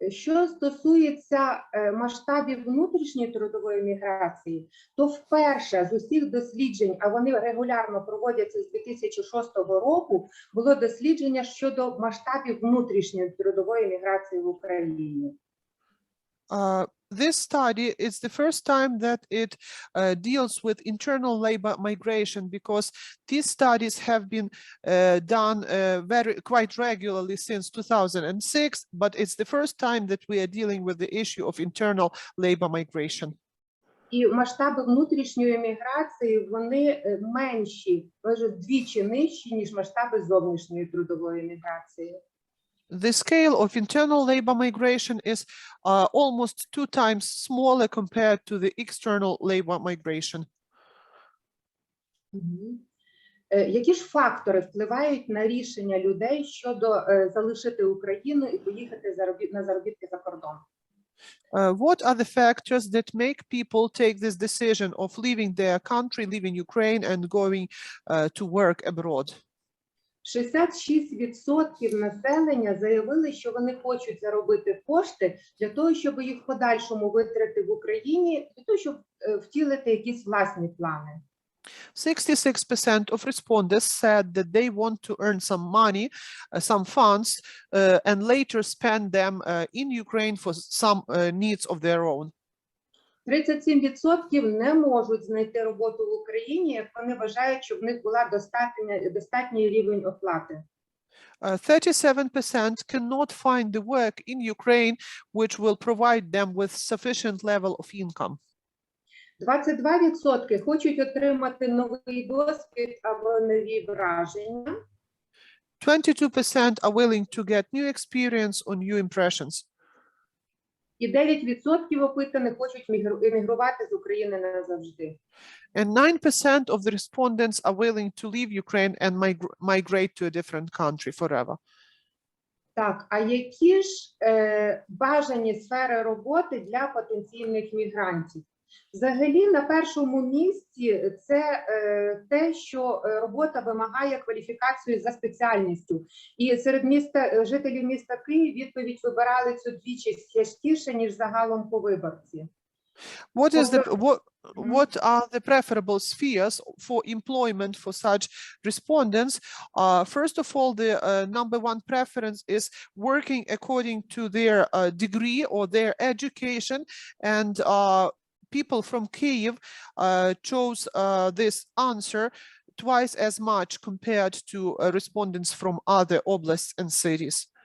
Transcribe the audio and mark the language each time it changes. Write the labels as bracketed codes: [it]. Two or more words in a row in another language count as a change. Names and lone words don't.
[uk] Що стосується масштабів внутрішньої трудової міграції, то вперше з усіх досліджень, а вони регулярно проводяться з 2006 року, було дослідження щодо масштабів внутрішньої трудової міграції в Україні. [en] This study is the first time that it deals with internal labor migration, because these studies have been done quite regularly since 2006, but it's the first time that we are dealing with the issue of internal labor migration. [uk] І масштаби внутрішньої міграції, вони менші, майже вдвічі нижчі, ніж масштаби зовнішньої трудової міграції. [en] The scale of internal labor migration is almost 2 times smaller compared to the external labor migration. [uk] Які ж фактори впливають на рішення людей щодо залишити Україну і поїхати на заробітки за кордон? [en] What are the factors that make people take this decision of leaving their country, leaving Ukraine and going to work abroad? [uk] 66% населення заявили, що вони хочуть заробити кошти для того, щоб їх в подальшому витратити в Україні, для того, щоб втілити якісь власні плани. [en] 66% of respondents said that they want to earn some money, some funds, and later spend them in Ukraine for some needs of their own. [uk] 37% не можуть знайти роботу в Україні, як вони вважають, що в них була достатній рівень оплати. [en] 37% cannot find the work in Ukraine which will provide them with sufficient level of income. [uk] 22% хочуть отримати новий досвід або нові враження. [en] 22% are willing to get new experience or new impressions. [uk] І 9% опитаних хочуть емігрувати з України назавжди. [en] And 9% of the respondents are willing to leave Ukraine and migrate to a different country forever. [uk] Так, а які ж бажані сфери роботи для потенційних мігрантів? Взагалі, на першому місці це те, що робота вимагає кваліфікацію за спеціальністю. І серед жителів міста Київ відповідь вибирали цю двічі частіше, ніж загалом по виборці. [en] What are the preferable spheres for employment for such respondents? First of all, the number one preference is working according to their degree or their education, and people from Kyiv chose this answer twice as much compared to respondents from other oblasts and cities.